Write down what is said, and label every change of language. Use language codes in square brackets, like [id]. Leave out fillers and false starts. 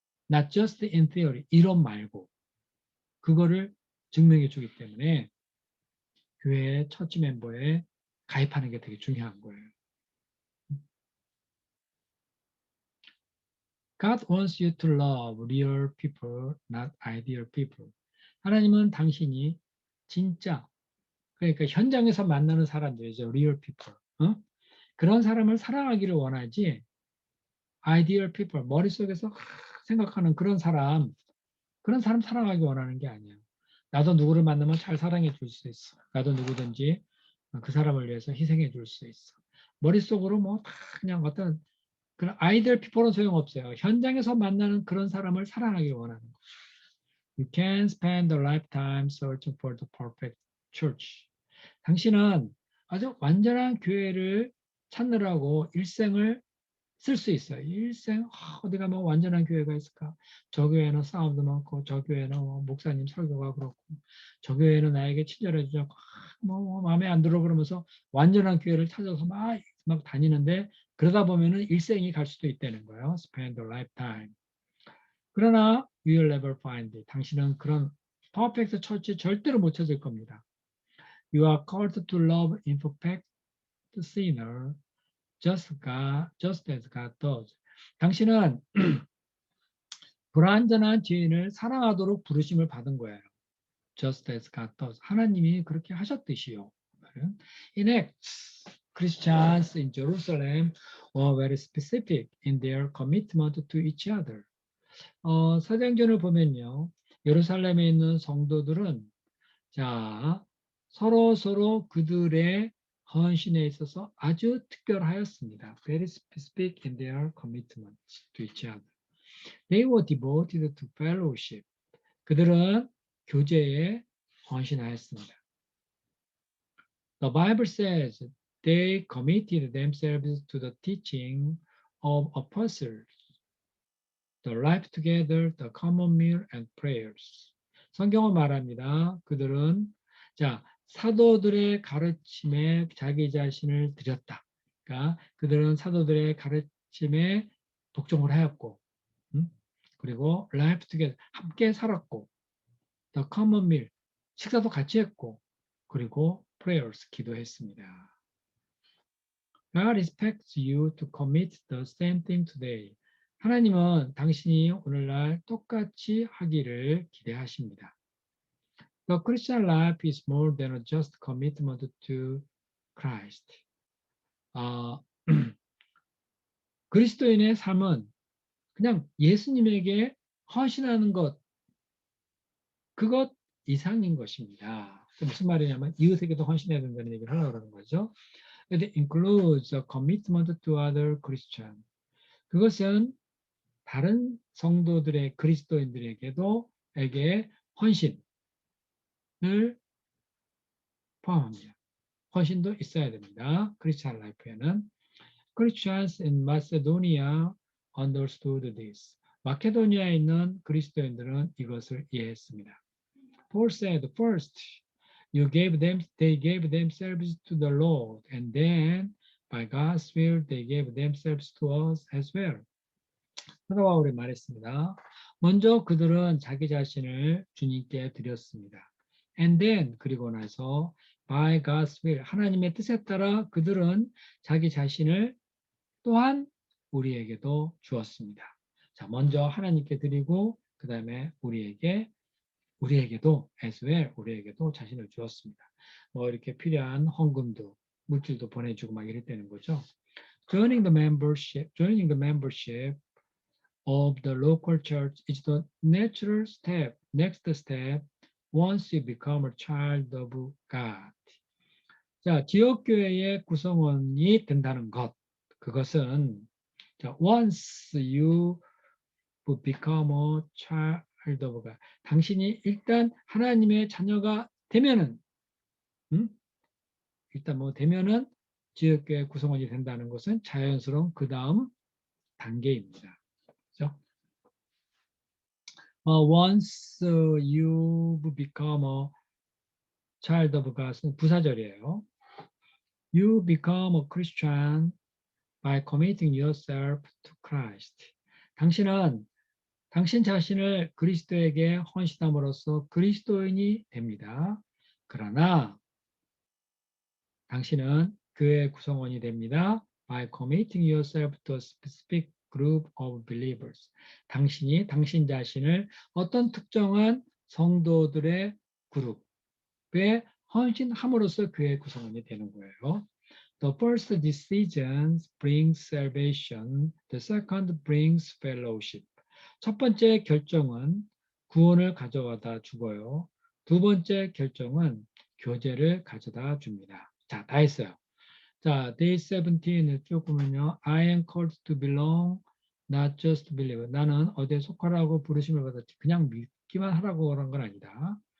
[en] Not just in theory [ko] 이론 말고 그거를 증명해 주기 때문에 교회 처치 멤버에 가입하는 게 되게 중요한 거예요. [en] God wants you to love real people, not ideal people. [ko] 하나님은 당신이 진짜 그러니까 현장에서 만나는 사람들이죠. [en] real people. [ko] 그런 사람을 사랑하기를 원하지 [en] ideal people, [ko] 머릿속에서 생각하는 그런 사람 사랑하기 원하는 게 아니에요. 나도 누구를 만나면 잘 사랑해 줄 수 있어. 나도 누구든지 그 사람을 위해서 희생해 줄 수 있어. 머릿속으로 뭐 다 그냥 어떤 그런 아이들 피플은 소용없어요. 현장에서 만나는 그런 사람을 사랑하기 원하는 거죠. [en] You can spend a lifetime searching for the perfect church. [ko] 당신은 아주 완전한 교회를 찾느라고 일생을 쓸 수 있어요. 일생 어디 가면 완전한 교회가 있을까? 저 교회는 싸움도 많고, 저 교회는 목사님 설교가 그렇고, 저 교회는 나에게 친절해 주고, 마음에 안 들어 그러면서 완전한 교회를 찾아서 막 다니는데 그러다 보면은 일생이 갈 수도 있다는 거예요. [en] Spend a lifetime. [ko] 그러나 [en] you will never find it. [ko] 당신은 그런 퍼펙트 처치 절대로 못 찾을 겁니다. [en] You are called to love imperfect sinner just as God does. [ko] 당신은 불완전한 죄인을 사랑하도록 부르심을 받은 거예요. [en] Just as God does. [ko] 하나님이 그렇게 하셨듯이요. [en] In Acts, Christians in Jerusalem were very specific in their commitment to each other. [ko] 사도행전을 보면요. 예루살렘에 있는 성도들은 자, 서로 그들의 헌신에 있어서 아주 특별하였습니다. [en] Very specific in their commitment to each other. They were devoted to fellowship. [ko] 그들은 교제에 헌신하였습니다. [en] The Bible says they committed themselves to the teaching of apostles, the life together, the common meal and prayers. [ko] 성경은 말합니다. 그들은 사도들의 가르침에 자기 자신을 드렸다. 그러니까 그들은 사도들의 가르침에 복종을 하였고, 그리고 [en] life together [ko] 함께 살았고, [en] the common meal [ko] 식사도 같이 했고, 그리고 [en] prayers [ko] 기도했습니다. [en] God expects you to commit the same thing today. [ko] 하나님은 당신이 오늘날 똑같이 하기를 기대하십니다. [en] The Christian life is more than just commitment to Christ. [ko] 그리스도인의 삶은 그냥 예수님에게 헌신하는 것, 그것 이상인 것입니다. 무슨 말이냐면 이웃에게도 헌신해야 된다는 얘기를 하려고 그러는 거죠. [en] It includes a commitment to other Christians. [ko] 그것은 다른 성도들의 그리스도인들에게도 헌신을 포함합니다. 헌신도 있어야 됩니다. 크리스찬 라이프에는. [en] Christians in Macedonia understood this. [ko] 마케도니아에 있는 그리스도인들은 이것을 이해했습니다. [en] Paul said, first, they gave themselves to the Lord, and then, by God's will, they gave themselves to us as well. [ko] 사도 바울이 말했습니다. 먼저 그들은 자기 자신을 주님께 드렸습니다. [en] And then, [ko] 그리고 나서 [en] by God's will, [ko] 하나님의 뜻에 따라 그들은 자기 자신을 또한 우리에게도 주었습니다. 자, 먼저 하나님께 드리고 그 다음에 우리에게도 [en] as well, [ko] 우리에게도 자신을 주었습니다. 이렇게 필요한 헌금도 물질도 보내주고 막 이랬다는 거죠. [en] Joining the membership of the local church is the natural step, next step, once you become a child of God. [ko] 자, 지역교회의 구성원이 된다는 것, 그것은 [en] once you become a child of God, [ko] 당신이 일단 하나님의 자녀가 되면은, 되면은 지역교회 구성원이 된다는 것은 자연스러운 그 다음 단계입니다. 그렇죠? [en] Once you become a child of God은 [ko] 부사절이에요. [en] You become a Christian by committing yourself to Christ. [ko] 당신은 당신 자신을 그리스도에게 헌신함으로써 그리스도인이 됩니다. 그러나 당신은 교회 구성원이 됩니다. [en] By committing yourself to a specific group of believers. [ko] 당신이 당신 자신을 어떤 특정한 성도들의 그룹에 헌신함으로써 교회 구성원이 되는 거예요. [en] The first decision brings salvation. The second brings fellowship. [ko] 첫 번째 결정은 구원을 가져다 주고요. 두 번째 결정은 교제를 가져다 줍니다. 자, 다 했어요. 자, day 17을 쭉 보면요. [en] I am called to belong not just believe. [ko] 나는 어디에 속하라고 부르심을 받았지. 그냥 믿기만 하라고 그런 건 아니다.